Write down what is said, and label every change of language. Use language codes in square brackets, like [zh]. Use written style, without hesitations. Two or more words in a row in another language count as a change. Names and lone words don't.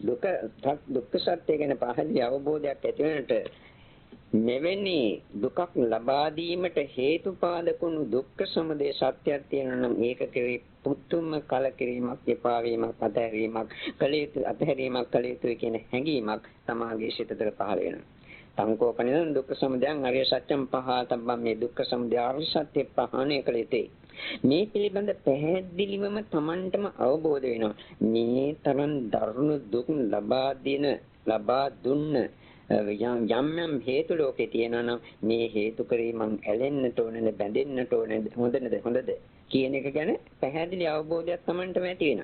[si] දුක්ඛ සත්‍ය ගැන පහළි අවබෝධයක් ඇති වෙනට මෙවැනි දුකක් ලබා දීමට හේතුපාදකුණු දුක්ඛ සමුදය සත්‍යයක් තියෙනවා නම් ඒක කෙරෙහි පුතුම කලකිරීමක්, එපා වීමක්, අතහැරීමක් කළ යුතුයි කියන හැඟීමක් තමාගේ සිත තුළ පහළ වෙනවා. [pi] සංකෝපනින දුක්ඛ සමුදයං අරිය සත්‍යං පහතබ්බම් මේ [si] දුක්ඛ සමුදය අරිය සත්‍ය පහණය කළ යුතුයි. මේ පිළිබඳ පැහැදිලිවම Tamanටම අවබෝධ වෙනවා. මේ තරම් දරුණු දුක් ලබා දුන්න යම් හේතු ලෝකේ තියෙනවා නම් මේ හේතු කරේ මං ඇලෙන්නට ඕනද බැඳෙන්නට ඕනද හොඳද කියන එක ගැන පැහැදිලි අවබෝධයක් Tamanට ඇති වෙනවා.